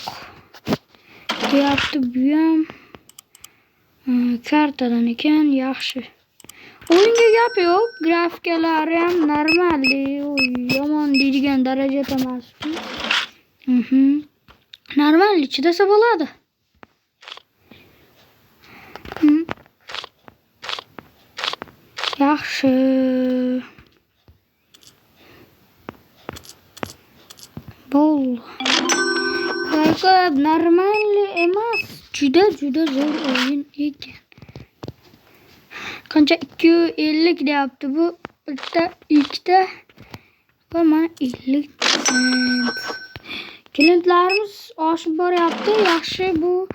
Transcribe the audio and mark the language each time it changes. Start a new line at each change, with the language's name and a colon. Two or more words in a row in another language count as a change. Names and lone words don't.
Uzbek: Deyapti bu ham kartadan ekan, yaxshi. O'yinga gap yo'q, grafikalari ham normal, yomon deydigan darajada emas. Normal chidasa bo'ladi. Hı. Yaxşı. Bol. Kanka normal emas. Juda zor oyun ekan. Qancha 250 deyapti bu. Ikkita va mana 50 sent. Klientlarimiz oshib boryapti. Yaxshi bu.